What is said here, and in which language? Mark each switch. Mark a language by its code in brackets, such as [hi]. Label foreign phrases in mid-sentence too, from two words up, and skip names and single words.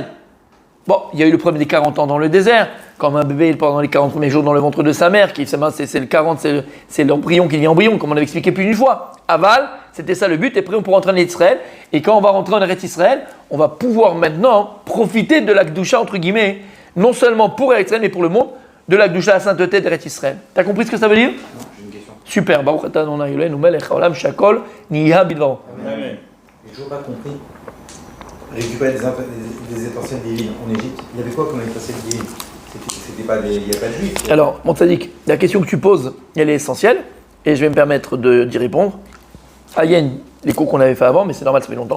[fr] Bon, il y a eu le problème des 40 ans dans le désert, comme un bébé pendant les 40 premiers jours dans le ventre de sa mère, c'est le 40, c'est l'embryon qui vient embryon, comme on avait expliqué plus d'une fois. Aval, c'était ça le but, et après on pourra rentrer en Israël, et quand on va rentrer en Eretz Israël, on va pouvoir maintenant profiter de la Gdusha, entre guillemets, non seulement pour Eretz Israël, mais pour le monde, de la Gdusha, la sainteté d'Eretz Israël. T'as compris ce que ça veut dire? Non, j'ai une question. Super, [he] ברוך אתה ה' אלוהינו מלך העולם שהכל נהיה בדברו. Amen. [fr] J'ai toujours pas compris. Récupérer des étincelles divines en Égypte, il y avait quoi comme étincelles divines? Il n'y a pas de juifs. Alors, mon tzaddik, la question que tu poses, elle est essentielle, et je vais me permettre d'y répondre. Ah, il y a les cours qu'on avait fait avant, mais c'est normal, ça fait longtemps.